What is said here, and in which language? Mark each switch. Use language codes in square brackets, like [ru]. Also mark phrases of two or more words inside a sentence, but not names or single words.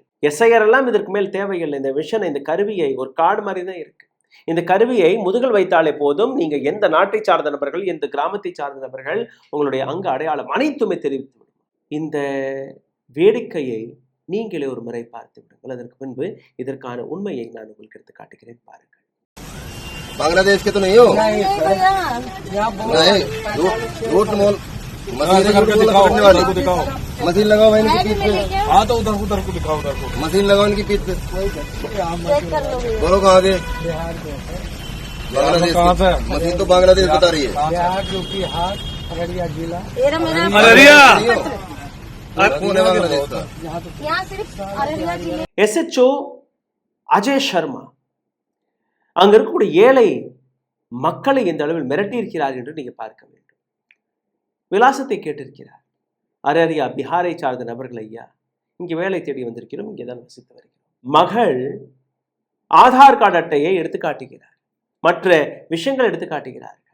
[ta] எஸ்ஐஆர் எல்லாம் இதற்கு மேல் தேவையில்லை. இந்த மிஷன், இந்த கருவியை ஒரு கார்டு மாதிரி தான் இருக்கு. இந்த கருவியை முதுகில் வைத்தாலே போதும், நீங்க எந்த நாட்டை சார்ந்த நபர்கள், எந்த கிராமத்தை சார்ந்த நபர்கள், உங்களுடைய அங்க அடையாளம் அனைத்துமே தெரிவித்து விடும். இந்த வேடிக்கையை நீங்களே ஒரு முறை பார்த்து விடுங்கள். அதற்கு பின்பு இதற்கான உண்மையை நான் உங்களுக்கு எடுத்து காட்டுகிறேன், பாருங்கள். [hi] बांग्लादेश के तो नहीं हो? नहीं भैया नहीं, झूठ बोल। मशीन पकड़ने वाली मशीन लगाओ इनकी पीठ पे। हाँ तो उधर को दिखाओ, उधर को मशीन लगाओ इनकी पीठ पे। चेक कर लो भैया। बोलो कहाँ के? बिहार के बांग्लादेश कहाँ से? की। मशीन तो बांग्लादेश बता रही है। बिहार यूपी हाथ अररिया जिला कौन है बांग्लादेश का? यहाँ सिर्फ अररिया जिले [ta] SHO அஜய் சர்மா அங்க இருக்கக்கூடிய ஏழை மக்களை இந்த அளவில் மிரட்டியிருக்கிறார் என்று நீங்க பார்க்க வேண்டும். விலாசத்தை கேட்டிருக்கிறார். அரரியா, பிஹாரை சார்ந்த நபர்கள், ஐயா இங்க வேலை தேடி வந்திருக்கிறோம், இங்கேதான் வசித்து வருகிறோம். மகள் ஆதார் கார்டு அட்டையை எடுத்து காட்டுகிறார், மற்ற விஷயங்கள் எடுத்து காட்டுகிறார்கள்.